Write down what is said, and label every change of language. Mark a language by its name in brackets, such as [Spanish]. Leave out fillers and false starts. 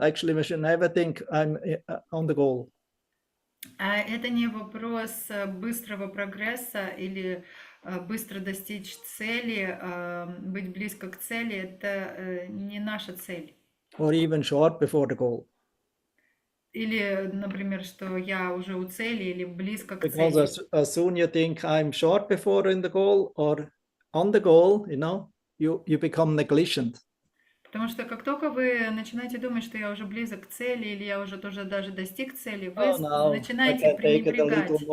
[English] Actually, we should never think I'm on the goal. [Russian] Это не вопрос быстрого прогресса или быстро достичь цели, быть близко к цели, это не наша цель. [English] Or even short before the goal. [Russian] Или, например, что я уже у цели или близко к [English] Because [Russian] цели. [English] as soon you think I'm short before in the goal or on the goal, you become negligent. [Russian] Потому что как только вы начинаете думать, что я уже близок к цели или я уже тоже даже достиг цели, вы начинаете пренебрегать.